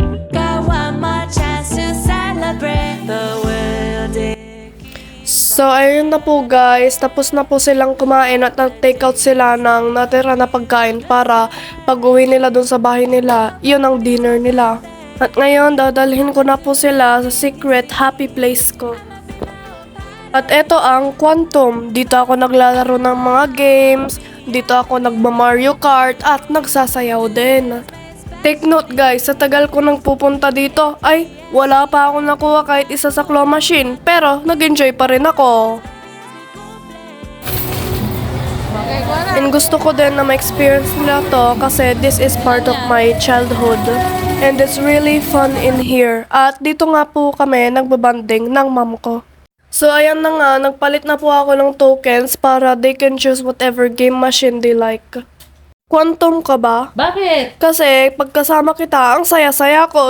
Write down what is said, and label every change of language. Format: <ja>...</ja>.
<en>Got one more chance to celebrate the world.</en> <tl>So, ayun na po guys. Tapos na po silang kumain at nag-take out sila ng natira na pagkain para pag-uwi nila dun sa bahay nila, yun ang dinner nila. At ngayon, dadalhin ko na po sila sa secret happy place ko. At eto ang Quantum. Dito ako naglalaro ng mga games, dito ako nagma-Mario Kart at nagsasayaw din. Take note guys, sa tagal ko nang pupunta dito, ay wala pa ako nakuha kahit isa sa claw machine, pero nag-enjoy pa rin ako. And gusto ko din na ma-experience nila to</tl> <en>kasi this is part of my childhood. And it's really fun in here.</en> <tl>At dito nga po kami nagbabanding ng mom ko. So ayan na nga, nagpalit na po ako ng tokens para</tl> <en>they can choose whatever game machine they like.</en> <tl>Quantum ka ba? Bakit? Kasi pagkasama kita, ang saya-saya ko.</tl>